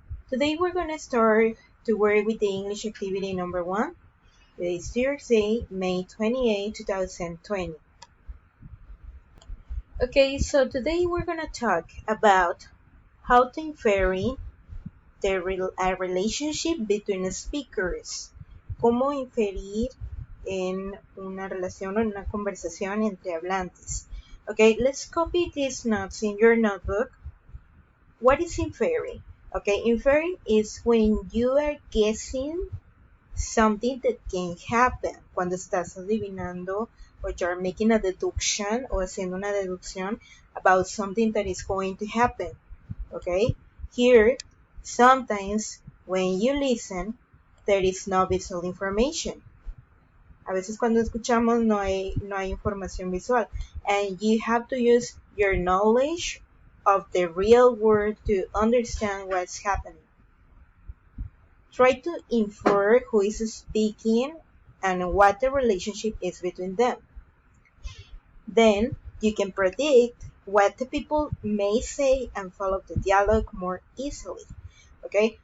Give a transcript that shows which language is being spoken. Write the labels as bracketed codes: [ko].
[en] Today we're going to start to work with the English activity number 1. Today is Thursday, May 28, 2020. Okay, so today we're going to talk about how to infer a relationship between speakers. [es] Cómo inferir en una relación o en una conversación entre hablantes. [en] Okay, let's copy these notes in your notebook. What is inferring? Okay, inferring is when you are guessing something that can happen. [es] Cuando estás adivinando [en] or you're making a deduction [es] o haciendo una deducción [en] about something that is going to happen. Okay, here, sometimes when you listen, there is no visual information. [es] A veces cuando escuchamos no hay información visual. [en] And you have to use your knowledge of the real world to understand what's happening. Try to infer who is speaking and what the relationship is between them. Then you can predict what the people may say and follow the dialogue more easily. Okay?